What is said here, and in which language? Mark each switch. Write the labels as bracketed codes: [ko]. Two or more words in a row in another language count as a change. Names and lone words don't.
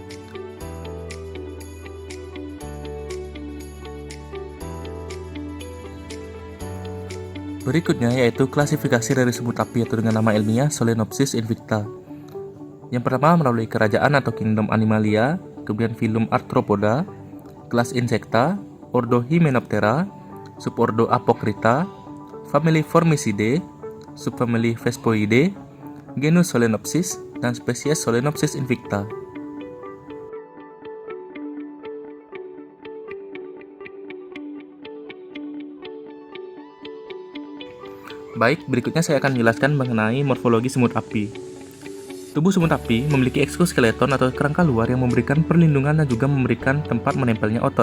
[id] Berikutnya yaitu klasifikasi dari semut api, yaitu dengan nama ilmiah Solenopsis invicta. Yang pertama melalui kerajaan atau kingdom Animalia, kemudian filum Arthropoda, kelas Insecta, ordo Hymenoptera, subordo Apocrita, famili Formicidae, subfamili Vespoidae, genus Solenopsis, dan spesies Solenopsis invicta. Baik, berikutnya saya akan menjelaskan mengenai morfologi semut api. Tubuh semut api memiliki exoskeleton atau kerangka luar yang memberikan perlindungan dan juga memberikan tempat menempelnya otot.